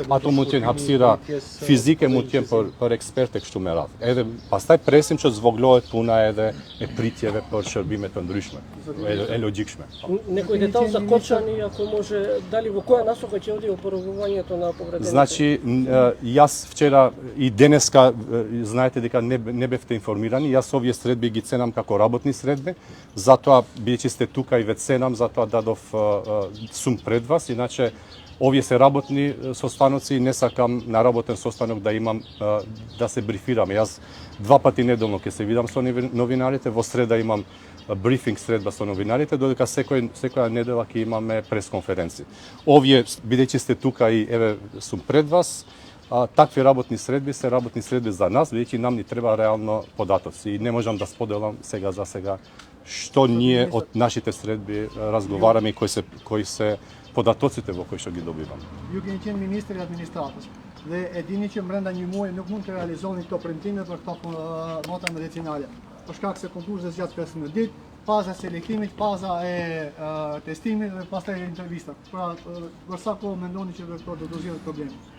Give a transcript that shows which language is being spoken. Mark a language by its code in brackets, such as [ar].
[sq] Ato mund të jenë hapësira fizike, mund të jenë për ekspertë kështu me radhë. Edhe pastaj presim që zvoglohet puna edhe e pritjeve për shërbime të ndryshme, e logjikshme. Nekoj detalj za kočani, ako može, da li koja nas хотели опорожуването на повредените? [mk] Значи, јас вчера и денеска, знаете дека не бевте информирани, јас овие средби ги ценам како работни средби, затоа бидејќи сте тука и ве ценам, затоа дадов сум пред вас, иначе овие се работни состаноци и не сакам на работен состанок да имам да се брифираме. Јас 2 пати неделно ќе се видам со новинарите, во среда имам брифинг средба со новинарите, додека секоја недела ќе имаме пресконференци. Овие, бидејќи сте тука и еве сум пред вас, такви работни средби се работни средби за нас, бидејќи нам ни треба реално податоци и не можам да споделам сега за сега што ние од нашите средби разговараме и кои се податоците во кои што ги добиваме. [sq] Ju keni qenë ministri i administratës dhe e dini që brenda një muaji nuk mund të realizoni këto printime për këto nota medicinale. Për shkak se konkursi zgjat 15 ditë, faza e selektimit, faza e testimit dhe pastaj intervista. Pra, për sa kohë mendoni që do të zgjidhet problemi?